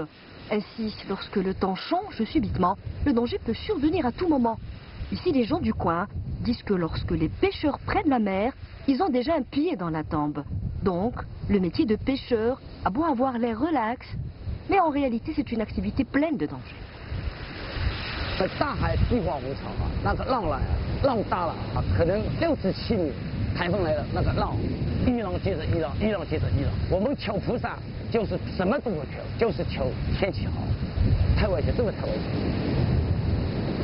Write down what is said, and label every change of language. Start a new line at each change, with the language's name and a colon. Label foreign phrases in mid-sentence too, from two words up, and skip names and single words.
French: Ainsi, lorsque le temps change subitement, le danger peut survenir à tout moment. Ici, les gens du coin disent que lorsque les pêcheurs prennent la mer, ils ont déjà un pied dans la tombe. Donc, le métier de pêcheur a beau avoir l'air relax, mais en réalité, c'est une activité pleine de dangers.
Chinese: 在大海一望无常啊，那个浪来，浪大了啊，可能6至7米，台风来了，那个浪一浪接着一浪，一浪接着一浪。我们求菩萨就是什么都不求，就是求天气好。太危险，真的太危险。